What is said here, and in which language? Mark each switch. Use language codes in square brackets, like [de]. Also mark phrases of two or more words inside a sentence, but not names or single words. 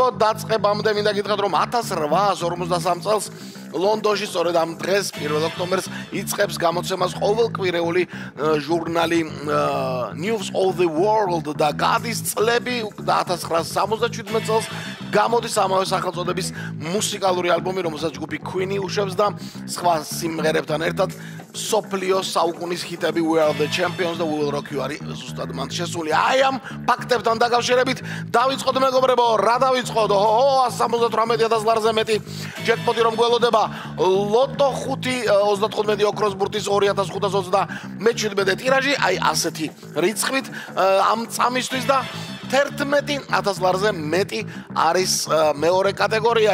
[ka] დაწყებამდე მინდა გითხრათ რომ 1853 წელს ლონდონში სწორედ ამ დღეს 1 ოქტომბერს იწყებს გამოცემას ყოველკვირეული ჟურნალი News of the World და გადის წლები და 1977 წელს გამოდის ამავე სახელწოდების მუსიკალური ალბომი, რომელსაც ჯგუფი Queen უშვებს და სხვა სიმღერებთან ერთად სოფლიო საუკუნის ჰიტები We Are The Champions და We Will Rock You არის ზუსტად მან შესული. აი ამ ფაქტებთან დაკავშირებით დავიწყოთ მეგობრებო, რა დავიწყოთ? 178,000 ლარზე მეტი ჯეკპოტი რომ გველოდება. ლოტო 5 35 ოქროს ბურთის 2527 ტირაჟი, აი ასეთი რიცხვით ამ წამისთვის და 11,000 ლარზე მეტი არის მეორე კატეგორია.